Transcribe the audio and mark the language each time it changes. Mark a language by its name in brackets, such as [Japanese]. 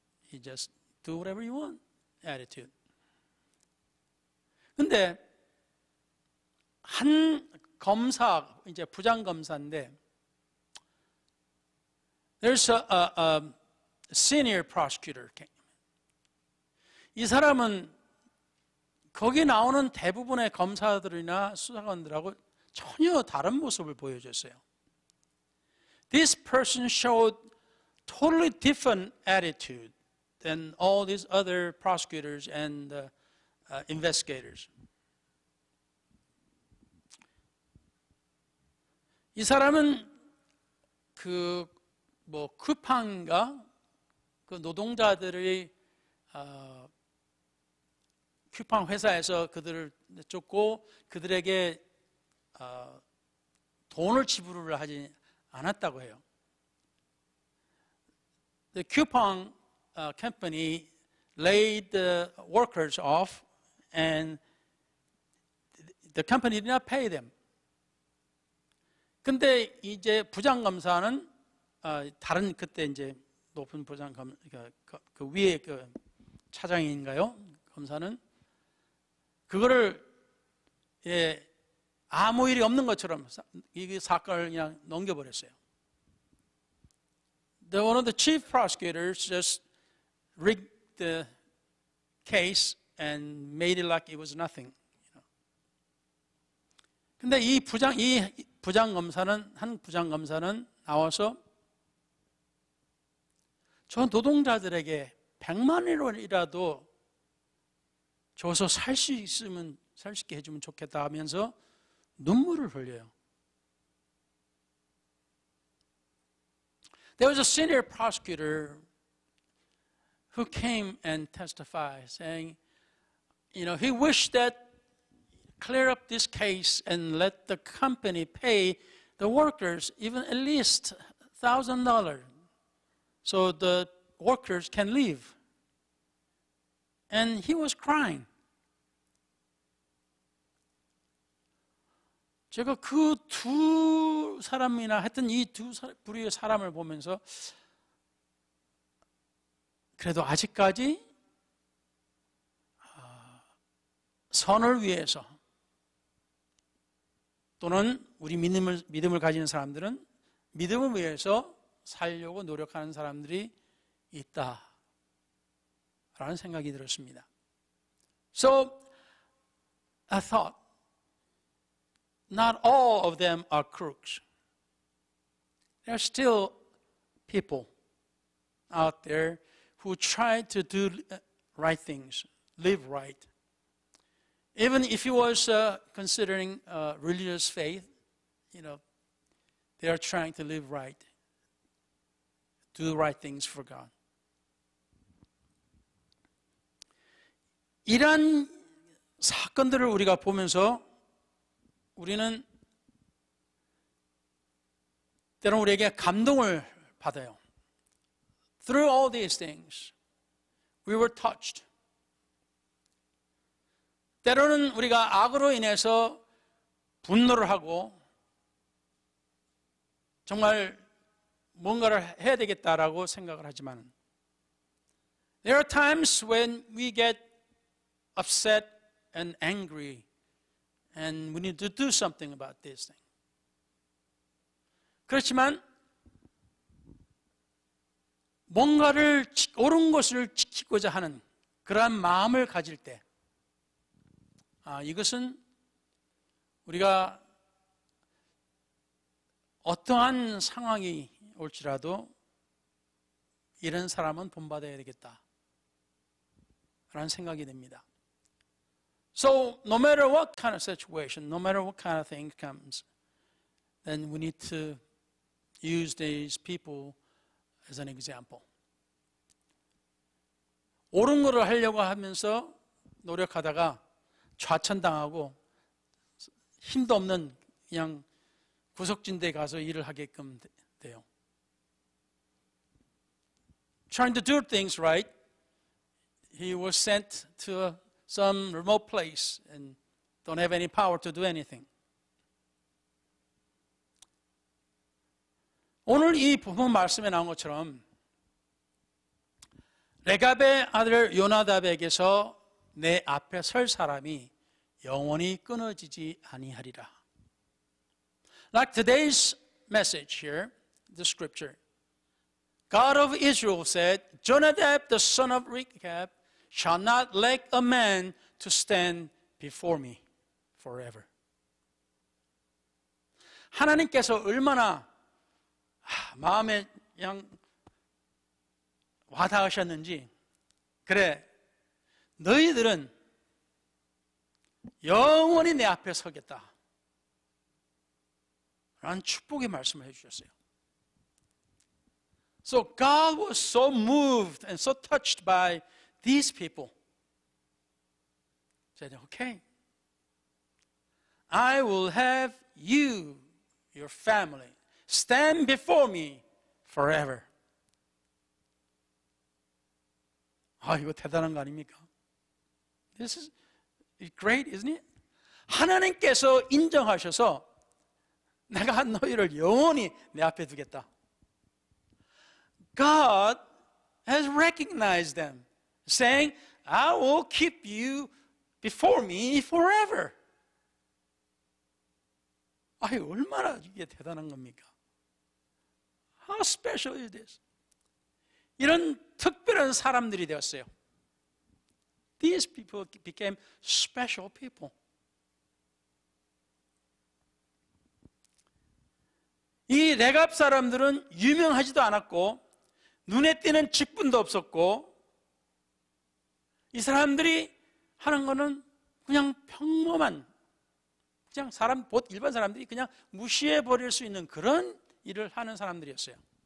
[English] You just do whatever you want attitude. [Korean] 근데 한 검사, 이제 부장검사인데 [English] there's a senior prosecutor. [Korean] 이 사람은 거기 나오는 대부분의 검사들이나 수사관들하고 전혀 다른 모습을 보여줬어요. [English] This person showed totally different attitude than all these other prosecutors and investigators. [Korean] 이 사람은 그 쿠팡인가 그 노동자들이 쿠팡 회사에서 그들을 쫓고 그들에게 돈을 지불을 하지 않았다고 해요. [English] The Coupang company laid the workers off, and the company did not pay them. [Korean] 근데 이제 부장검사는 다른 그때 이제 높은 부장검 그 위에 그 차장인가요? 검사는 그거를 아무 일이 없는 것처럼 이 사건을 그냥 넘겨버렸어요. [English] One of the chief prosecutors just rigged the case and made it like it was nothing. [Korean] 근데 이 부장검사는 한 부장검사는 나와서 저 노동자들에게 100만 원이라도 줘서 살 수 있게 해주면 좋겠다 하면서 눈물을 흘려요. [English] There was a senior prosecutor who came and testified, saying, he wished that clear up this case and let the company pay the workers even at least $1,000 so the workers can leave. And he was crying. [Korean] 제가 그 두 사람이나 하여튼 이 두 부류의 사람을 보면서 그래도 아직까지 선을 위해서 또는 우리 믿음을 가지는 사람들은 믿음을 위해서 살려고 노력하는 사람들이 있다라는 생각이 들었습니다. [English] So I thought, not all of them are crooks. There are still people out there who try to do right things, live right. Even if he was considering religious faith, they are trying to live right, do the right things for God. [Korean] 이러한 사건들을 우리가 보면서 우리는 때로는 우리에게 감동을 받아요. [English] Through all these things, we were touched. [Korean] 때로는 우리가 악으로 인해서 분노를 하고 정말 뭔가를 해야 되겠다라고 생각을 하지만 [English] there are times when we get upset and angry and we need to do something about this thing. [Korean] 그렇지만 뭔가를 옳은 것을 지키고자 하는 그러한 마음을 가질 때, 이것은 우리가 어떠한 상황이 올지라도 이런 사람은 본받아야 되겠다 라는 생각이 듭니다. [English] So no matter what kind of situation, no matter what kind of thing comes, then we need to use these people as an example. [Korean] 옳은 것을 하려고 하면서 노력하다가 좌천당하고 힘도 없는 그냥 구석진데 가서 일을 하게끔 돼요. [English] Trying to do things right, he was sent to some remote place and don't have any power to do anything. [Korean] 오늘 이 부분 말씀에 나온 것처럼 레갑의 아들 요나답에게서 내 앞에 설 사람이 영원히 끊어지지 아니하리라. [English] Like today's message here, the scripture. God of Israel said, Jonadab, the son of Rechab, shall not lack a man to stand before me forever. [Korean] 하나님께서 얼마나 마음에 그냥 와닿으셨는지, 그래, 너희들은 영원히 내 앞에 서겠다 라는 축복의 말씀을 해주셨어요. [English] So God was so moved and so touched by these people. Said, okay, I will have you, your family, stand before me forever. [Korean] 이거 대단한 거 아닙니까? [English] This is great, isn't it? [Korean] 하나님께서 인정하셔서 내가 너희를 영원히 내 앞에 두겠다. [English] God has recognized them, saying, I will keep you before me forever. [Korean] 얼마나 이게 대단한 겁니까? [English] How special is this? [Korean] 이런 특별한 사람들이 되었어요. [English] These people became special people. [Korean] 이 레갑 사람들은 유명하지도 않았고 눈에 띄는 직분도 없었고 이 사람들이 하는 거는 그냥 평범한 그냥 일반 사람들이 그냥 무시해 버릴 수 있는 그런 일을 하는 사람들이었어요.